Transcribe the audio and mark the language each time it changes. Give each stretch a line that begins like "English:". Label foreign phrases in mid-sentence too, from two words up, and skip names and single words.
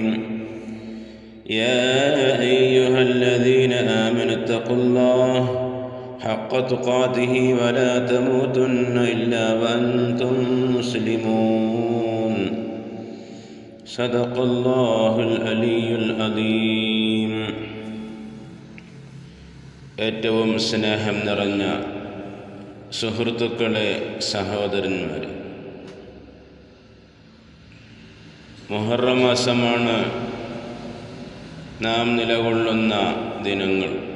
Arabic: يا أيها الذين آمنوا اتقوا الله حق تقاته ولا تموتن إلا وأنتم مسلمون. صدق الله العلي العظيم.
Malayalam: ഏറ്റവും സ്നേഹം നിറഞ്ഞ സുഹൃത്തുക്കളെ, സഹോദരന്മാരെ, മുഹറം മാസമാണ് നാം നിലകൊള്ളുന്ന ദിനങ്ങൾ.